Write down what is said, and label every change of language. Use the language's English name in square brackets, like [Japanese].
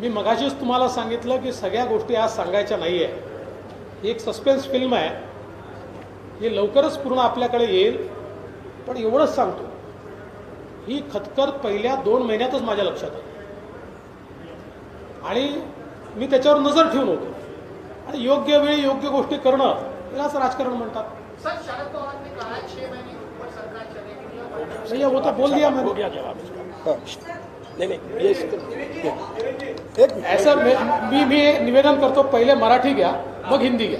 [Marathi] मी मगाशीच तुम्हाला सांगितलं की सगळ्या गोष्टी आज सांगायच्या नाहीये, ही एक सस्पेन्स फिल्म आहे, ही लवकरच पूर्ण आपल्याकडे येईल। पण एवढंच सांगतो, ही खतखत पहिल्या 2 महिन्यातच माझ्या लक्षात आली आणि मी त्याच्यावर नजर ठेवून होतो। आणि योग्य वेळी योग्य गोष्टी करणं यालाच राजकारण म्हणतात। [Hindi] सर, शरद पवार ने कहा 6 महीने के ऊपर सरकार चलेगी। भैया वो तो बोल दिया मैंने। [Marathi] ऐसा मी निवेदन करतो, पहिले मराठी घ्या मग हिंदी घ्या।